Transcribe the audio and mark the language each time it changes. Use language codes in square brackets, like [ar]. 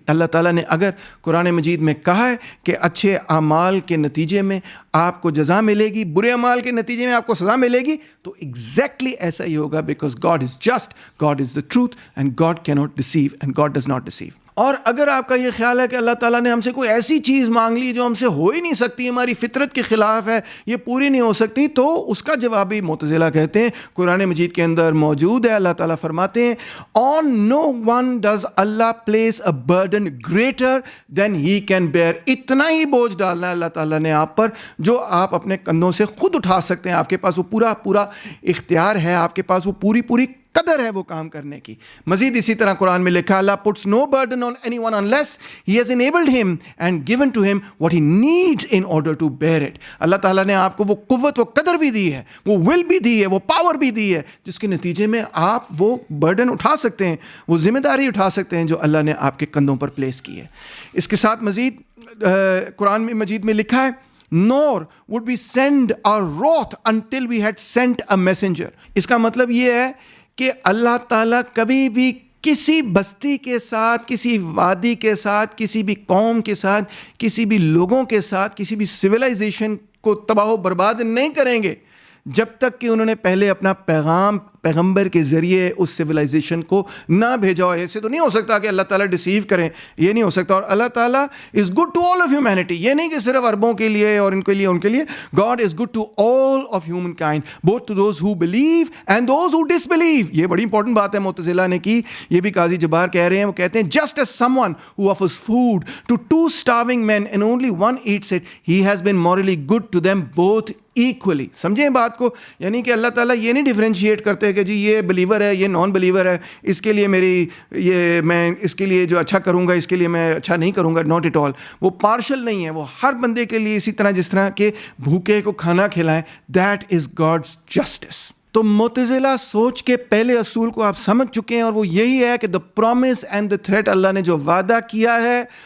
[ur] اللہ تعالیٰ نے اگر قرآن مجید میں کہا ہے کہ اچھے اعمال کے نتیجے میں آپ کو جزا ملے گی، برے اعمال کے نتیجے میں آپ کو سزا ملے گی، تو ایگزیکٹلی ایسا ہی ہوگا، [en] Because God is just, God is the truth, and God کی not deceive, and God does not deceive. [ur] اور اگر آپ کا یہ خیال ہے کہ اللہ تعالیٰ نے ہم سے کوئی ایسی چیز مانگ لی جو ہم سے ہو ہی نہیں سکتی، ہماری فطرت کے خلاف ہے، یہ پوری نہیں ہو سکتی، تو اس کا جواب بھی معتزلہ کہتے ہیں قرآن مجید کے اندر موجود ہے. اللہ تعالیٰ فرماتے ہیں [en] on no one does Allah place a burden greater than he can bear. [ur] اتنا ہی بوجھ ڈالنا ہے اللہ تعالیٰ نے آپ پر جو آپ اپنے کندھوں سے خود اٹھا سکتے ہیں. آپ کے پاس وہ پورا اختیار ہے، آپ کے پاس وہ پوری قدر ہے وہ کام کرنے کی. مزید اسی طرح قرآن میں لکھا اللہ [en] puts no burden on anyone unless he has enabled him and given to him what he needs in order to bear it. [ur] اللہ تعالیٰ نے آپ کو وہ قوت، وہ قدر بھی دی ہے، وہ ول بھی دی ہے، وہ پاور بھی دی ہے، جس کے نتیجے میں آپ وہ برڈن اٹھا سکتے ہیں، وہ ذمہ داری اٹھا سکتے ہیں جو اللہ نے آپ کے کندھوں پر پلیس کی ہے. اس کے ساتھ مزید قرآن میں مجید میں لکھا ہے [en] nor would we send our wrath until we had sent a messenger. [ur] اس کا مطلب یہ ہے کہ اللہ تعالیٰ کبھی بھی کسی بستی کے ساتھ، کسی وادی کے ساتھ، کسی بھی قوم کے ساتھ، کسی بھی لوگوں کے ساتھ، کسی بھی سویلائزیشن کو تباہ و برباد نہیں کریں گے جب تک کہ انہوں نے پہلے اپنا پیغمبر کے ذریعے اس سویلائزیشن کو نہ بھیجا ہو. ایسے تو نہیں ہو سکتا کہ اللہ تعالیٰ ڈسیو کریں، یہ نہیں ہو سکتا. اور اللہ تعالیٰ [en] is good to all of humanity, [ur] یہ نہیں کہ صرف عربوں کے لیے اور ان کے لیے. [en] God is good to all of humankind, both to those who believe and those who disbelieve. [ur] یہ بڑی انپورٹنٹ بات ہے معتزلہ نے کی، یہ بھی قاضی جبار کہہ رہے ہیں. وہ کہتے ہیں [en] Just as someone who offers food to 2 starving men and only one eats it, he has been morally good to them both equally. [ur] سمجھیں بات کو، یعنی کہ اللہ تعالیٰ یہ نہیں ڈیفرینشیٹ کرتے کہ جی یہ بلیور ہے، یہ نان بلیور ہے، اس کے لیے میں اس کے لیے جو اچھا کروں گا اس کے لیے میں اچھا نہیں کروں گا. [en] Not at all. [ur] وہ پارشل نہیں ہے، وہ ہر بندے کے لیے اسی طرح جس طرح کہ بھوکے کو کھانا کھلائیں. [en] That is God's justice. [ur] تو معتزلہ سوچ کے پہلے اصول کو آپ سمجھ چکے ہیں، اور وہ یہی ہے کہ [en] the promise and the threat, [ur] اللہ نے جو وعدہ کیا ہے